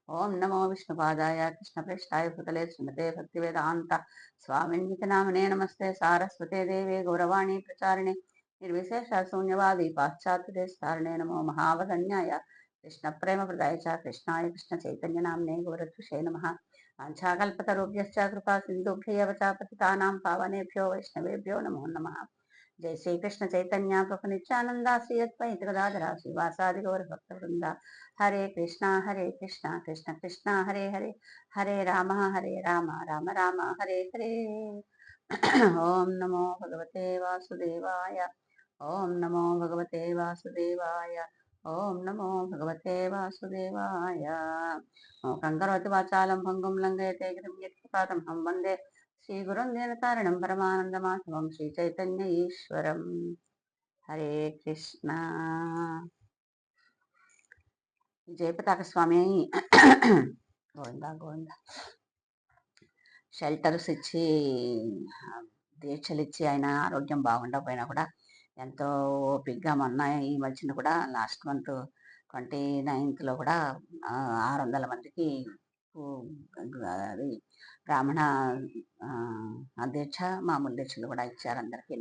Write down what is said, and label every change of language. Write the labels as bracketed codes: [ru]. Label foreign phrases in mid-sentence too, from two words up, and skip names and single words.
[sa] ఓం నమో విష్ణుపాదాయ కృష్ణప్రేష్టాయ భూతలే శ్రీమతే భక్తివేదాంత స్వామిన్విత నామనే నమస్తే సారస్వతే దేవే గౌరవాణి ప్రచారిణే నిర్విశేష శూన్యవాది పాశ్చాత్య దేశతారిణే నమో మహావదన్యాయ కృష్ణ ప్రేమ ప్రదాయ చ కృష్ణాయ కృష్ణ చైతన్య నామ్నే గౌరత్షే నమ వాంఛాకల్పతరుభ్యశ్చ కృపా సింధుభ్యవ చ పతితానాం పావనేభ్యో వైష్ణవేభ్యో నమో నమః जय श्री कृष्ण चैतन्य प्रभु नित्यानंद श्री अद्वैत गदाधर श्रीवासादि गौर भक्त वृंदा हरे कृष्णा कृष्ण कृष्णा हरे हरे हरे राम राम राम हरे हरे ओम नमो भगवते वासुदेवाय ओम नमो भगवते वासुदेवाय ओम नमो भगवते वासुदेवाय कंकरोति वाचालं भंगुं लंघयते गिरिं यत्कृपातं हम वन्दे श्रीगुरुं दीनतारिणं परमानन्दमाधवं श्रीचैतन्य ईश्वरं हरे कृष्ण [te] జయపతాక స్వామి గోవిందా గోవిందా షెల్టర్స్ ఇచ్చి దీక్షలు ఇచ్చి ఆయన ఆరోగ్యం బాగుండకపోయినా కూడా ఎంతో ఓపిక్గా మొన్న ఈ మధ్యన కూడా [en] last month [te] 29th కూడా 600 మందికి అది బ్రాహ్మణ దీక్ష మామూలు దీక్షలు కూడా ఇచ్చారు అందరికీను.